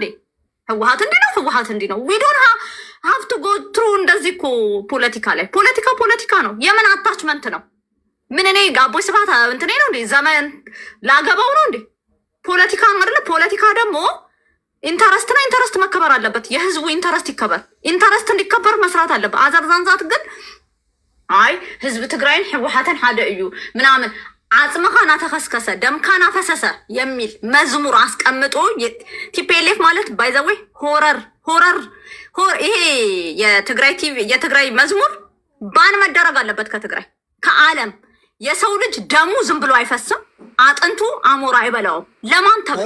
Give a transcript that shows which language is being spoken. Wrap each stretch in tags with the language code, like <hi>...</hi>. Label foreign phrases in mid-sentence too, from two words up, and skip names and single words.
<am>ህወሓት እንዲህ ነው፣ ህወሓት እንዲህ ነው። ዊዶን ሀብቱ ጎትሩ እንደዚህ እኮ ፖለቲካ ላይ ፖለቲካ ነው። የምን አታችመንት ነው? ምን እኔ ጋቦይ ስብሐት እንትኔ ነው እንዴ? ዘመን ላገባው ነው እንዴ? ፖለቲካ አይደለ? ፖለቲካ ደግሞ ኢንተረስት ነው። ኢንተረስት መከበር አለበት። የህዝቡ ኢንተረስት ይከበር። ኢንተረስት እንዲከበር መስራት አለበት። አዘርዛንዛት ግን አይ</am> <ti>ህዝብ ትግራይን ህወሓትን ሓደ እዩ</ti> <am>ምናምን</am> <ti>አጽመኻ ናተከስከሰ ደምካ ናፈሰሰ</ti> <am>የሚል መዝሙር አስቀምጦ ቲፒኤልኤፍ ማለት</am> <en>by the way horror</en> <am>ይሄ የትግራይ ቲቪ የትግራይ መዝሙር ባን መደረግ አለበት ከትግራይ ከዓለም። የሰው ልጅ ደሙ ዝም ብሎ አይፈስም፣ አጥንቱ አሞራ አይበላውም። ለማን ተብሎ?</am>